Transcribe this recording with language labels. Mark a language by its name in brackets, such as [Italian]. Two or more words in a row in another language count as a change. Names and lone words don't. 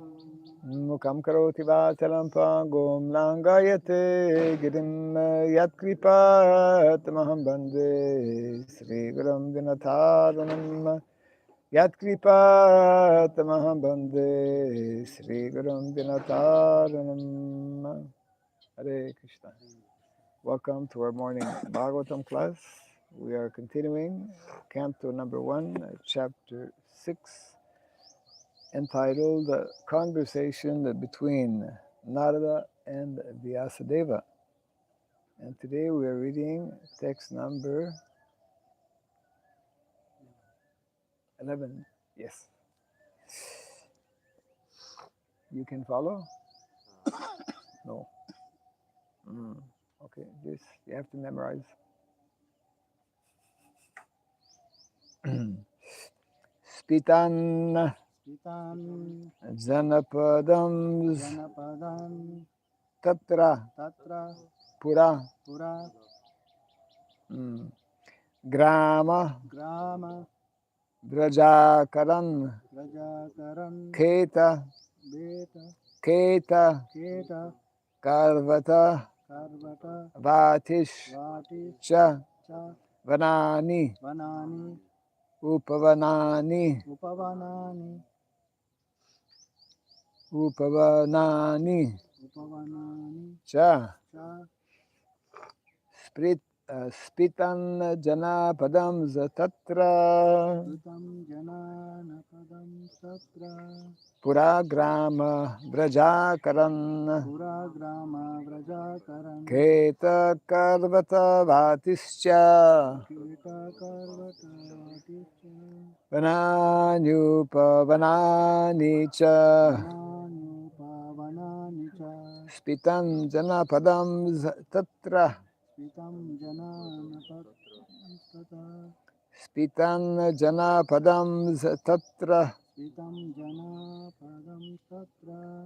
[Sanskrit] Mukam karoti vachalam pangum langayate girim yatkripat maham bande Sri Gurum Dinataranam yatkripat maham bande Sri Gurum Dinataranam. Hare Krishna. [English] Welcome to our morning Bhagavatam class. We are continuing Canto number 1, Chapter 6, entitled Conversation Between Narada and Vyasadeva. And today we are reading text number 11. Yes. You can follow? No. Okay, this you have to memorize. [Sanskrit] Spitan Spitam Janapadam Janapadam Tatra Tatra Pura Pura Grama Grama Vrajakaran Rajakaran Keta Beta Keta Keta Karvata Karvata Vatish Vati Cha Cha Vanani Vanani Upavanani Upavanani Upavanani Upavanani Cha Cha Spitan Janapadam Zatatra Sutam Jananapadam Tatra Pura Grama Vrajakaran Pura Grama Vrajakaran Keta Karvata Vatischa Kita Karvata Vaticha Vananyupa Vananicha Vanani Pavanani Cha Spitan Janapadam Tatra Spitam Jananapadam Tatra Spitan Janapadam Tatra Spitam Janapadam Tatra